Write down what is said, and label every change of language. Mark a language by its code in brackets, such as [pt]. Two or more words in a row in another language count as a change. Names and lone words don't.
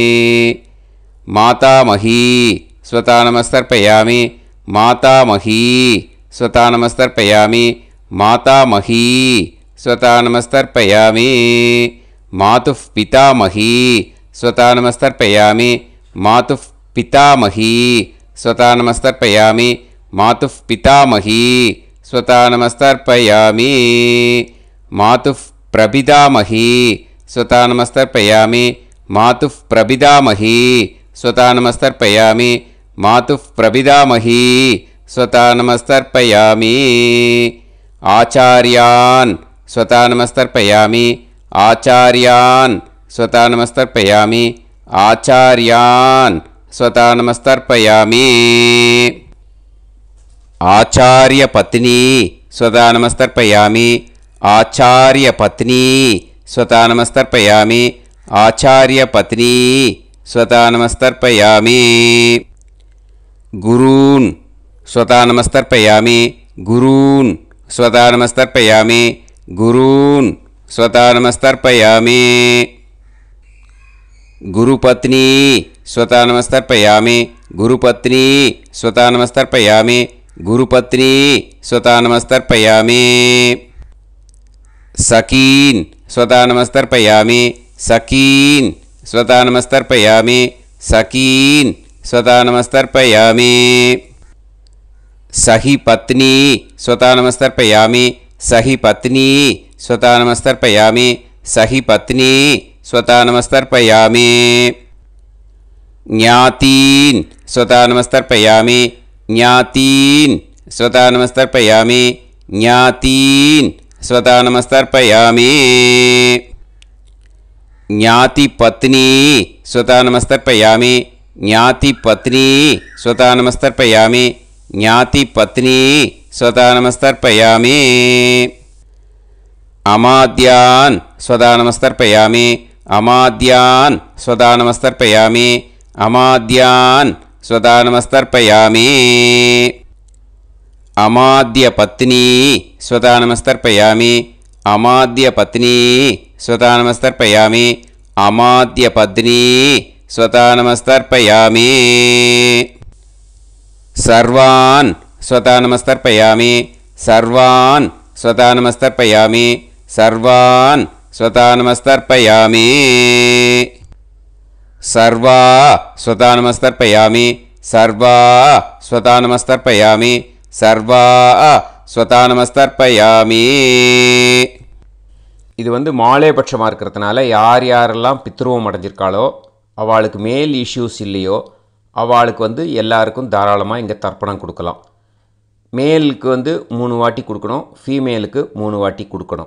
[sa] मातामही स्वधा नमस्तर्पयामि, मातामही स्वधा नमस्तर्पयामि, मातामही स्वधा नमस्तर्पयामि, மாதுஃப் पितामही स्वधा नमस्तर्पयामि, मातुः पितामही स्वधा नमस्तर्पयामि, मातुः पितामही स्वधा नमस्तर्पयामि, मातुः प्रपितामही स्वधा नमस्तर्पयामि, मातुः प्रपितामही स्वधा नमस्तर्पयामि, मातुः प्रपितामही स्वधा नमस्तर्पयामि, आचार्यान् स्वधा नमस्तर्पयामि, आचार्यान् स्वधा नमस्तर्पयामि, आचार्यान् स्वधा नमस्तर्पयामि, आचार्य पत्नी स्वधा नमस्तर्पयामि, आचार्य पत्नी स्वधा नमस्तर्पयामि, आचार्य पत्नी स्वधा नमस्तर्पयामि, गुरून् स्वधा नमस्तर्पयामि, गुरून् स्वधा नमस्तर्पयामि, गुरून् स्वधा नमस्तर्पयामि, गुरुपत्नी स्वधा नमस्तर्पयामि, गुरुपत्नी स्वधा नमस्तर्पयामि, गुरुपत्नी स्वधा नमस्तर्पयामि, सखीन् स्वधा नमस्तर्पयामि, सखीन् स्वधा नमस्तर्पयामि, सखीन् स्वधा नमस्तर्पयामि, सखी पत्नी स्वधा नमस्तर्पयामि, सखी पत्नी स्वधा नमस्तर्पयामि, सखी पत्नी स्वधा नमस्तर्पयामि, ज्ञातीन् स्वधा नमस्तर्पयामि, ज्ञातीन् स्वधा नमस्तर्पयामि, ज्ञातीन् स्वधा नमस्तर्पयामि, ज्ञाति पत्नी स्वधा नमस्तर्पयामि, ज्ञाति पत्नी स्वधा नमस्तर्पयामि, ज्ञाति पत्नी स्वधा नमस्तर्पयामि, अमात्यान् स्वधा नमस्तर्पयामि, अमात्यान् स्वधा नमस्तर्पयामि, अमात्यान् स्वधा नमस्तर्पयामि, अमात्य पत्नी स्वधा नमस्तर्पयामि, अमात्य पत्नी स्वधा नमस्तर्पयामि, अमात्य पत्नी स्वधा नमस्तर्पयामि, सर्वान् स्वधा नमस्तर्पयामि, सर्वान् स्वधा नमस्तर्पयामि, सर्वान् स्वधा नमस्तर्पयामि, सर्वाः स्वधा नमस्तर्पयामि, सर्वाः स्वधा नमस्तर्पयामि, सर्वाः स्वधानमस्तर्पयामि. [ta] இது மாலைபட்சமாக இருக்கிறதுனால யார் யாரெல்லாம் பித்ருவம் அடைஞ்சிருக்காளோ அவளுக்கு [en] male issues [ta] இல்லையோ அவளுக்கு எல்லாருக்கும் தாராளமாக இங்கே தர்ப்பணம் கொடுக்கலாம். மேலுக்கு 3 வாட்டி கொடுக்கணும், ஃபீமேலுக்கு 3 வாட்டி கொடுக்கணும்.